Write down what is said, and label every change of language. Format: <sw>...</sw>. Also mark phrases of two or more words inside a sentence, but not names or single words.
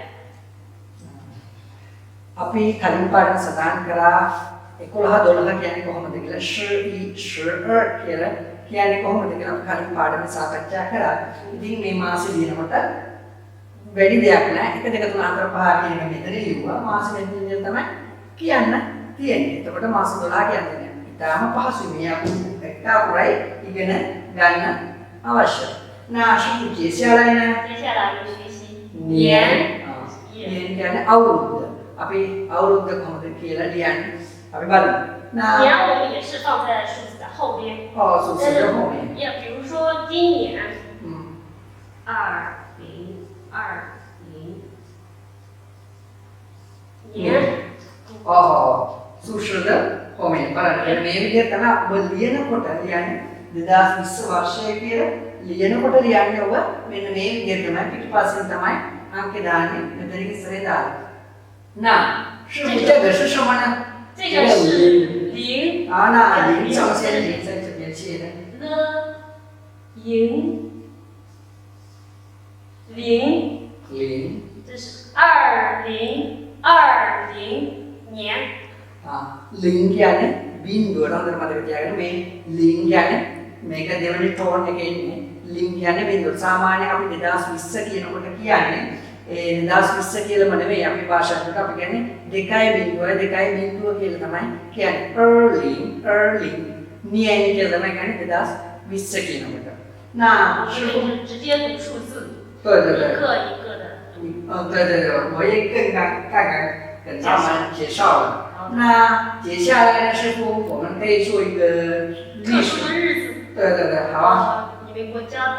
<si>අපි කලින් පාඩම සඳහන් කරා 11 12 කියන්නේ කොහොමද කියලා 11 12 කියලා කියන්නේ කොහොමද කියලා අපි කලින් පාඩමේ සාකච්ඡා කරා. ඉතින් මේ මාසෙ දිනකොට වැඩි දෙයක් නැහැ. 1 2 3 4 5 කියන එක මෙතන ලියුවා. මාසෙ වෙන දින තමයි කියන්න තියෙන්නේ. එතකොට මාස 12 කියන්නේ ඉතාලම පහසුයි. මේ අපි එක අකුරයි ඉගෙන ගන්න අවශ්‍යයි.</si> <zh>那是不接下来呢？接下来我们学习年。</zh> <si>年 කියන්නේ අවුරුද්ද. අපි අවුරුද්ද කොහොමද කියලා ලියන්නේ? අපි බලමු.</si> <zh>年我们也是放在数字的后边。数字的后面。也比如说今年，2020年。数字的后面</zh> <si>බලන්න. මේ විදිහට තමයි ඔබ ලියනකොට ලියන්නේ 2020 වර්ෂය කියලා ලියනකොට ලියන්නේ ඔබ මෙන්න මේ විදිහට තමයි පිටිපස්සෙන් තමයි අංක දාන්නේ. මෙතන ඉස්සරේ දාන්නේ.</si> <zh>那是不是这个是什么呢？这个是零。那零上先零在这边写的。零。这是2020年。</zh> <si>零 කියන්නේ බිංදුව නේද මතක තියාගන්න මේ ලින් කියන්නේ මේක දෙවෙනි ටෝන් එකේ ඉන්නේ ලින් කියන්නේ බිංදුව. සාමාන්‍යයෙන් අපි 2020 කියනකොට කියන්නේ ඒ 2020 කියලාම නෙවෙයි අපි භාෂාවට අපි කියන්නේ 2.0 2.0 කියලා තමයි කියන්නේ. early 年කියලා තමයි කියන්නේ 2020 කියනකොට.</si> <zh>那是直接读数字。对对对。一个一个的读。对对对，我也跟他们介绍了。那接下来呢，师傅，我们可以做一个历史。特殊的日子。对对对，好啊。你们国家的。</zh>